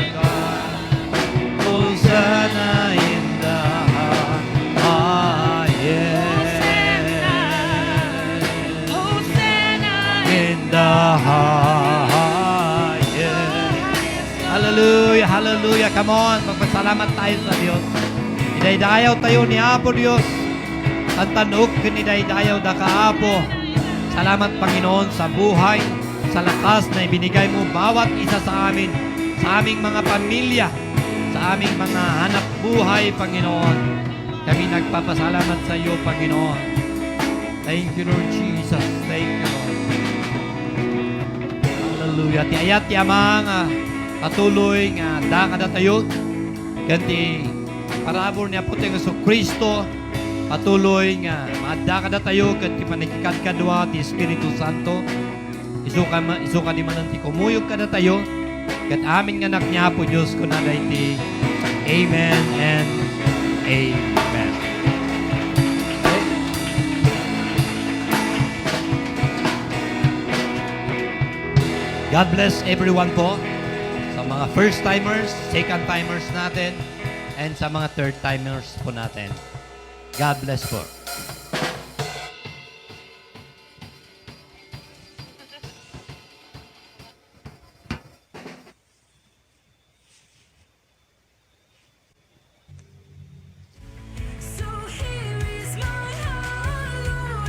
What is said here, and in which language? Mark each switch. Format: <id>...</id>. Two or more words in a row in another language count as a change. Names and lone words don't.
<en>God, Hosanna in the highest. Hosanna In the highest. Hallelujah, hallelujah. Come on,</en> <tl>magpasalamat tayo sa Diyos.</tl> <ilo>Idaydayaw tayo ni Apo Diyos. Ang tanok kinidaydayaw da kaapo.</ilo> <tl>Salamat Panginoon sa buhay, sa lakas na ibinigay mo bawat isa sa amin, sa aming mga pamilya, sa aming mga hanap buhay, Panginoon. Kami nagpapasalamat sa iyo, Panginoon.</tl> <en>Thank you, Lord Jesus. Thank you, Lord. Hallelujah.</en> <ilo>Ti ayat ti amang patuloy nga dakada tayo. Ganti parabor niya po tayo sa Kristo. Patuloy nga madakada tayo ganti panikikadkadwa ti Espiritu Santo. Isuka di manan ti kumuyog kada tayo. Kat amin nga anak niya po Diyos ko na ti</ilo> <en>Amen and Amen. God bless everyone po.</en> <tl>Sa mga</tl> <en>first timers, second timers</en> <tl>natin, and sa mga</tl> <en>third timers</en> <tl>po natin.</tl> <en>God bless po. So here is my heart, Lord.</en>